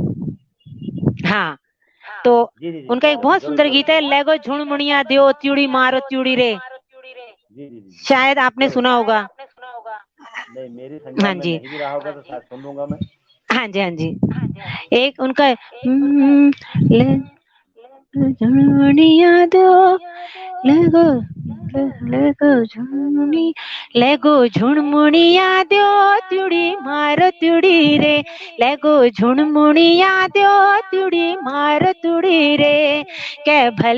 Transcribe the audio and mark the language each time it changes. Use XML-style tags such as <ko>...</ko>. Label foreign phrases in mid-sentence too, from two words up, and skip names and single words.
<hi>हाँ, तो उनका एक बहुत सुंदर गीत है,</hi> <kfy>लेगो झुणमुनिया देओ त्यूड़ी मारो त्यूड़ी रे।</kfy> <hi>शायद आपने सुना होगा। नहीं, मेरी संज्ञान में नहीं भी रहा होगा तो शायद सुन लूंगा मैं। हाँ जी, हाँ जी। एक उनका</hi> <kfy>झुणमुनिया दो लेगो लेगो झुणमुणिया द्यो तुड़ी मारो तुड़ी रे, लेगो झुणमुणिया द्यो तुड़ी मारो तुड़ी रे, के भल</kfy>